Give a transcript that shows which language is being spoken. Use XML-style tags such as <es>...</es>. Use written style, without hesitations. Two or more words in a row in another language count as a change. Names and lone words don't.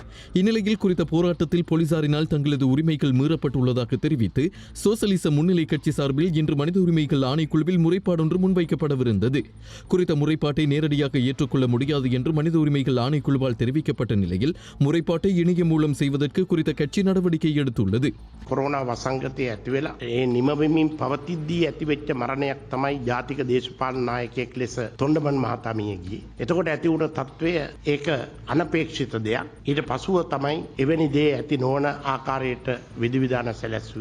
<ta>இந்நிலையில் குறித்த போராட்டத்தில் போலீசாரினால் தங்களது உரிமைகள் மீறப்பட்டுள்ளதாக தெரிவித்து சோசலிச முன்னிலை கட்சி சார்பில் இன்று மனித உரிமைகள் ஆணைக்குழுவில் முறைப்பாடொன்று முன்வைக்கப்படவிருந்தது. குறித்த முறைப்பாட்டை நேரடியாக ஏற்றுக்கொள்ள முடியாது என்று மனித உரிமைகள் ஆணைக்குழுவால் தெரிவிக்கப்பட்ட நிலையில் முறைப்பாட்டை இணையம் மூலம் செய்வதற்கு குறித்த கட்சி நடவடிக்கை எடுத்துள்ளது.</ta> <si>කොරෝනා වසංගතය ඇති වෙලා ඒ නිමවෙමින් පවතිද්දී ඇතිවෙච්ච මරණයක් තමයි ජාතික දේශපාලන නායකයෙක් ලෙස තොණ්ඩමන් මහතා මිය ගියේ. එතකොට ඇති වුණ තත්ත්වය ඒක අනපේක්ෂිත දෙයක්. ඊට පසුව තමයි එවැනි දේ ඇති නොවන ආකාරයට විධිවිධාන සැලැස්සුවේ.</si>